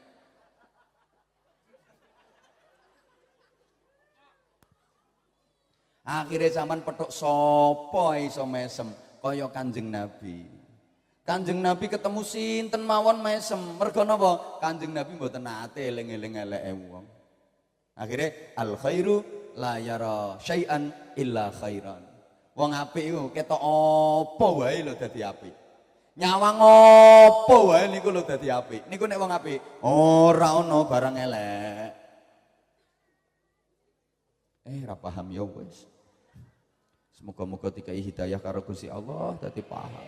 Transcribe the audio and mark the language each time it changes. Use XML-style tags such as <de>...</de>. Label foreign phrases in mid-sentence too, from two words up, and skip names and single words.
<jv>Akhirnya zaman petuk sapa iso mesem kaya Kanjeng Nabi. Kanjeng Nabi ketemu sinten mawon mesem. Mergo napa? Kanjeng Nabi mboten nate eling-eling eleke wong.</jv> <ar>Akhirnya الخير لا يرى شيئا إلا خيرا.</ar> <jv>Wong apik iku ketok apa wae lho dadi apik. Nyawang apa wae niku lho dadi apik. Niku nek wong apik ora ana barang elek. Ra paham ya wis. Semoga-moga dikai hidayah karo Gusti Allah dadi paham.</jv>